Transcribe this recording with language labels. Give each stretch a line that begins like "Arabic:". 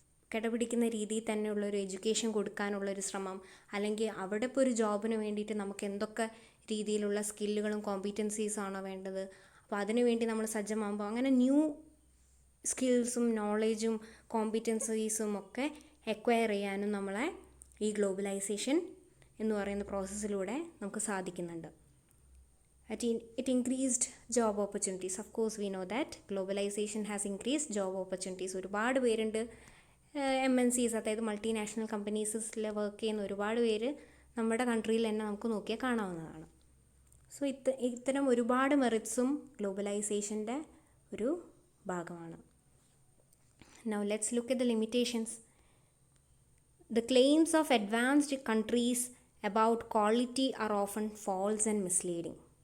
Malayalam: കിടപിടിക്കുന്ന രീതിയിൽ തന്നെയുള്ളൊരു എഡ്യൂക്കേഷൻ കൊടുക്കാനുള്ളൊരു ശ്രമം, അല്ലെങ്കിൽ അവിടെ ഇപ്പോൾ ഒരു ജോബിന് വേണ്ടിയിട്ട് നമുക്ക് എന്തൊക്കെ രീതിയിലുള്ള സ്കില്ലുകളും കോമ്പീറ്റൻസീസാണോ വേണ്ടത്, അപ്പോൾ അതിനു വേണ്ടി നമ്മൾ സജ്ജമാകുമ്പോൾ അങ്ങനെ ന്യൂ സ്കിൽസും നോളേജും കോമ്പീറ്റൻസീസും ഒക്കെ എക്വയർ ചെയ്യാനും നമ്മളെ ഈ ഗ്ലോബലൈസേഷൻ എന്ന് പറയുന്ന പ്രോസസ്സിലൂടെ നമുക്ക് സാധിക്കുന്നുണ്ട്.
English: It increased job opportunities. Of course, we know that globalization has increased job opportunities.
Malayalam: ഒരുപാട് പേരുണ്ട് MNCs, അതായത് മൾട്ടിനാഷണൽ കമ്പനീസിൽ വർക്ക് ചെയ്യുന്ന ഒരുപാട് പേര് നമ്മുടെ കൺട്രിയിൽ തന്നെ നമുക്ക് നോക്കിയാൽ കാണാവുന്നതാണ്. സോ ഇത്തരം ഒരുപാട് മെറിറ്റ്സും ഗ്ലോബലൈസേഷൻ്റെ ഒരു ഭാഗമാണ്.
English: Now let's look at the limitations. The claims of advanced countries about quality are often false and misleading.